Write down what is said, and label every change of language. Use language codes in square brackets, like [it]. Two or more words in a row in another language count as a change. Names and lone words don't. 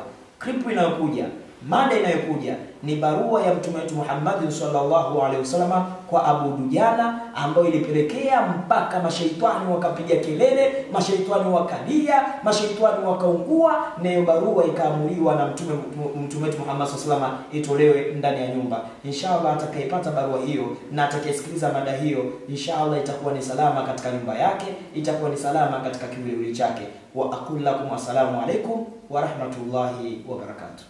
[sw] Klipu inayokuja, mada inayokuja ni barua ya Mtume wetu Muhammad [ar] صلى الله عليه وسلم [sw] kwa Abu Dujana, ambayo ilipelekea mpaka mashaitani wakapiga kelele, mashaitani wakalia, mashaitani wakaungua, na barua ikaamuliwa na Mtume wetu Muhammad [ar] صلى الله عليه وسلم [sw] itolewe ndani ya nyumba. Inshallah atakayepata barua hiyo na atakayesikiliza mada hiyo, inshallah itakuwa ni salama katika nyumba yake, itakuwa ni salama katika kiwiliwili chake. [ar] وأقول لكم السلام عليكم ورحمة الله وبركاته.